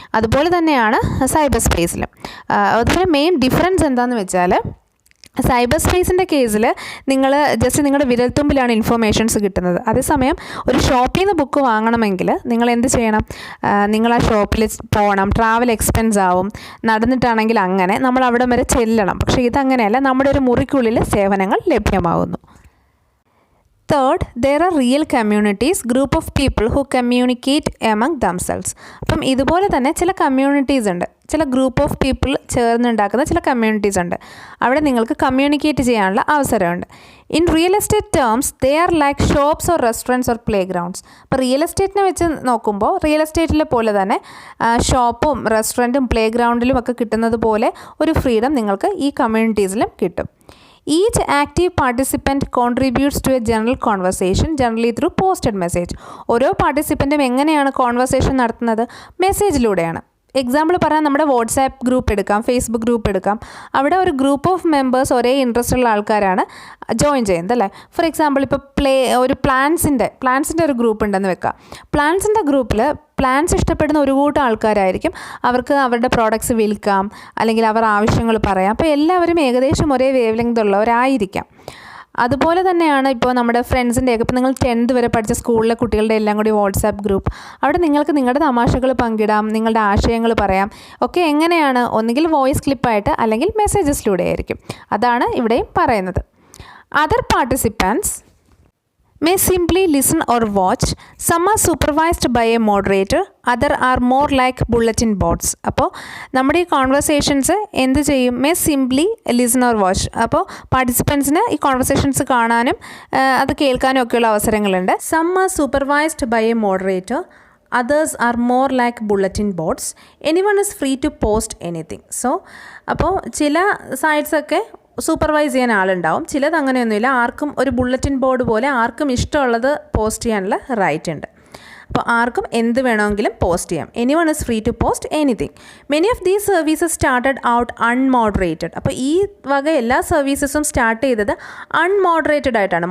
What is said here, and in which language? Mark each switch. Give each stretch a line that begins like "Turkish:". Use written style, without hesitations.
Malayalam: അതുപോലെ തന്നെയാണ് സൈബർ സ്പേസിലും. അതുപോലെ മെയിൻ ഡിഫറൻസ് എന്താണെന്ന് വെച്ചാൽ സൈബർ സ്പേസിൻ്റെ കേസിൽ നിങ്ങൾ ജസ്റ്റ് നിങ്ങളുടെ വിരൽത്തുമ്പിലാണ് ഇൻഫർമേഷൻസ് കിട്ടുന്നത്. അതേസമയം ഒരു ഷോപ്പിൽ നിന്ന് ബുക്ക് വാങ്ങണമെങ്കിൽ നിങ്ങൾ എന്ത് ചെയ്യണം? നിങ്ങൾ ആ ഷോപ്പിൽ പോകണം, ട്രാവൽ എക്സ്പെൻസ് ആവും, നടന്നിട്ടാണെങ്കിൽ അങ്ങനെ നമ്മൾ അവിടെ വരെ ചെല്ലണം. പക്ഷേ ഇതങ്ങനെയല്ല, നമ്മുടെ ഒരു മുറിക്കുള്ളിൽ സേവനങ്ങൾ ലഭ്യമാകുന്നു.
English: Third, there are real communities, group of people who communicate among themselves.
Malayalam: അപ്പം ഇതുപോലെ തന്നെ ചില കമ്മ്യൂണിറ്റീസ് ഉണ്ട്, ചില
English: group of people
Malayalam: ചേർന്നുണ്ടാക്കുന്ന ചില കമ്മ്യൂണിറ്റീസ് ഉണ്ട്. അവിടെ നിങ്ങൾക്ക് കമ്മ്യൂണിക്കേറ്റ് ചെയ്യാനുള്ള അവസരമുണ്ട്.
English: In real estate terms they are like shops or restaurants or playgrounds.
Malayalam: അപ്പോൾ റിയൽ എസ്റ്റേറ്റിനെ വെച്ച് നോക്കുമ്പോൾ റിയൽ എസ്റ്റേറ്റിലെ പോലെ തന്നെ ഷോപ്പും റെസ്റ്റോറൻറ്റും പ്ലേ ഗ്രൗണ്ടിലും ഒക്കെ കിട്ടുന്നത് പോലെ ഒരു ഫ്രീഡം നിങ്ങൾക്ക് ഈ കമ്മ്യൂണിറ്റീസിലും കിട്ടും.
English: Each active participant contributes to a general conversation, generally through posted message.
Malayalam: ഓരോ പാർട്ടിസിപ്പൻറ്റും എങ്ങനെയാണ് കോൺവെർസേഷൻ നടത്തുന്നത്? മെസ്സേജിലൂടെയാണ്. എക്സാമ്പിൾ പറയാൻ നമ്മുടെ വാട്സാപ്പ് ഗ്രൂപ്പ് എടുക്കാം, ഫേസ്ബുക്ക് ഗ്രൂപ്പ് എടുക്കാം. അവിടെ ഒരു ഗ്രൂപ്പ് ഓഫ് മെമ്പേഴ്സ് ഒരേ ഇൻട്രസ്റ്റ് ഉള്ള ആൾക്കാരാണ് ജോയിൻ ചെയ്യുന്നത് അല്ലേ. ഫോർ എക്സാമ്പിൾ ഇപ്പോൾ ഒരു പ്ലാൻസിൻ്റെ ഒരു ഗ്രൂപ്പ് ഉണ്ടെന്ന് വെക്കാം. പ്ലാൻസിൻ്റെ ഗ്രൂപ്പിൽ പ്ലാൻസ് ഇഷ്ടപ്പെടുന്ന ഒരു കൂട്ടം ആൾക്കാരായിരിക്കും. അവർക്ക് അവരുടെ പ്രോഡക്റ്റ്സ് വിൽക്കാം, അല്ലെങ്കിൽ അവർ ആവശ്യങ്ങൾ പറയാം. അപ്പോൾ എല്ലാവരും ഏകദേശം ഒരേ വേവ് ലെങ്ത് ഉള്ളവരായിരിക്കാം. അതുപോലെ തന്നെയാണ് ഇപ്പോൾ നമ്മുടെ ഫ്രണ്ട്സിൻ്റെയൊക്കെ, ഇപ്പോൾ നിങ്ങൾ 10th വരെ പഠിച്ച സ്കൂളിലെ കുട്ടികളുടെ എല്ലാം കൂടി വാട്സാപ്പ് ഗ്രൂപ്പ്. അവിടെ നിങ്ങൾക്ക് നിങ്ങളുടെ തമാശകൾ പങ്കിടാം, നിങ്ങളുടെ ആശയങ്ങൾ പറയാം. ഒക്കെ എങ്ങനെയാണ്? ഒന്നുകിൽ വോയിസ് ക്ലിപ്പായിട്ട് അല്ലെങ്കിൽ മെസ്സേജസിലൂടെ ആയിരിക്കും. അതാണ് ഇവിടെയും പറയുന്നത്.
English: Other participants may simply listen or watch. Some are supervised by a moderator, other are more like bulletin boards.
Malayalam: അപ്പോൾ നമ്മുടെ ഈ കോൺവെർസേഷൻസ് എന്ത് ചെയ്യും?
English: may simply listen or watch.
Malayalam: അപ്പോൾ പാർട്ടിസിപ്പൻസിന് ഈ കോൺവെർസേഷൻസ് കാണാനും അത് കേൾക്കാനും ഒക്കെയുള്ള അവസരങ്ങളുണ്ട്.
English: some are supervised by a moderator, others are more like bulletin boards. anyone is free to post anything.
Malayalam: so അപ്പോൾ ചില സൈറ്റ്സൊക്കെ സൂപ്പർവൈസ് ചെയ്യാൻ ആളുണ്ടാവും, ചിലത് അങ്ങനെയൊന്നുമില്ല. ആർക്കും ഒരു ബുള്ളറ്റിൻ ബോർഡ് പോലെ ആർക്കും ഇഷ്ടമുള്ളത് പോസ്റ്റ് ചെയ്യാനുള്ള റൈറ്റ് ഉണ്ട്. അപ്പോൾ ആർക്കും എന്ത് വേണമെങ്കിലും പോസ്റ്റ് ചെയ്യാം.
English: Anyone is free to post anything. Many of these services started out unmoderated.
Malayalam: അപ്പോൾ ഈ വക എല്ലാ സർവീസസും സ്റ്റാർട്ട് ചെയ്തത് അൺമോഡറേറ്റഡ് ആയിട്ടാണ്.